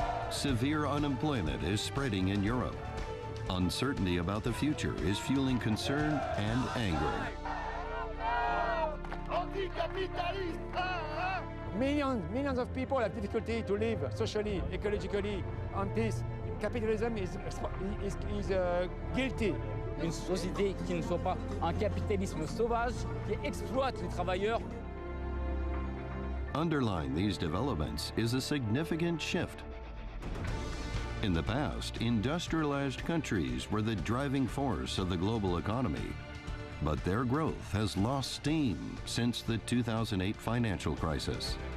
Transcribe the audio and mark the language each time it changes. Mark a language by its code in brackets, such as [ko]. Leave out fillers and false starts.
[en] Severe unemployment is spreading in Europe. Uncertainty about the future is fueling concern and anger. Millions of people have difficulty to live socially, ecologically, on peace. Capitalism is guilty. [fr] Une société qui ne soit pas un capitalisme sauvage qui exploite les travailleurs. [en] Underlying these developments is a significant shift. In the past, industrialized countries were the driving force of the global economy, but their growth has lost steam since the 2008 financial crisis.